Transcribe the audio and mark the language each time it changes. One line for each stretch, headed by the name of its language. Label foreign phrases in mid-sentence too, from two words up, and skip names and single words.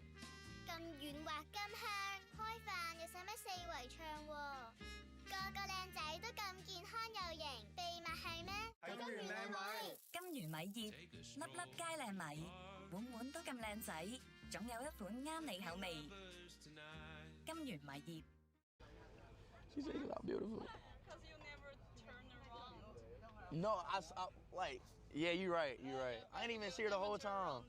Cantonese: 咁軟滑咁香，開飯又使乜4圍唱喎？個個靚仔都咁健康又型，秘密係咩？金源靚米，金源米業，粒粒皆靚米，碗碗都咁靚仔，總有一款啱你口味。金源米業。
English: She said it's not beautiful. Because you never turn around. No, I like, yeah, you're right. I didn't even see her the whole time.